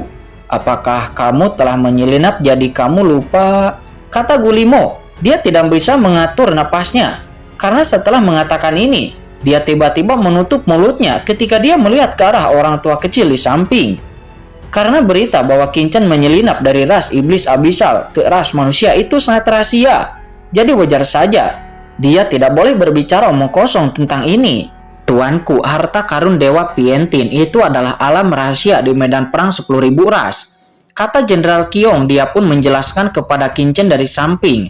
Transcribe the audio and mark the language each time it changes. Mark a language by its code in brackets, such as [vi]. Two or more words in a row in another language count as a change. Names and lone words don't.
[id] Apakah kamu telah menyelinap jadi kamu lupa? Kata Gulimo, dia tidak bisa mengatur napasnya. Karena setelah mengatakan ini, dia tiba-tiba menutup mulutnya ketika dia melihat ke arah orang tua kecil di samping. Karena berita bahwa Qingchen menyelinap dari ras iblis abisal ke ras manusia itu sangat rahasia. Jadi wajar saja, dia tidak boleh berbicara omong kosong tentang ini. Tuanku, harta karun Dewa Pientin itu adalah alam rahasia di medan perang 10.000 ras. Kata Jenderal Qiong, dia pun menjelaskan kepada Qingchen dari samping.